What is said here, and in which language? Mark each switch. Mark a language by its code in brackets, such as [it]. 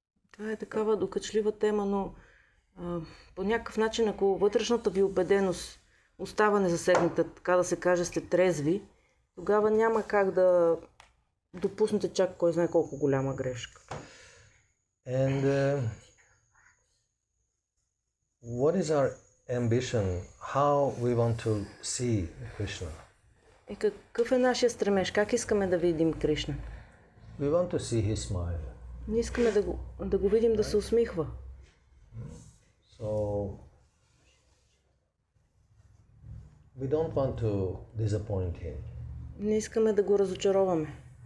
[bg] Това е такава докачлива тема, но по някакъв начин, ако вътрешната ви убеденост остава незасегната, така да се каже, сте трезви, тогава няма как да допуснете чак кой знае колко голяма грешка. [en] And what is our ambition? How we want to see Krishna? [bg] И какъв е нашия стремеж? Как искаме да видим Кришна? [en] We want to see his smile. [bg] Ние искаме да го видим да се усмихва. [en] So we don't want to disappoint him. [bg] Не искаме да го разочароваме.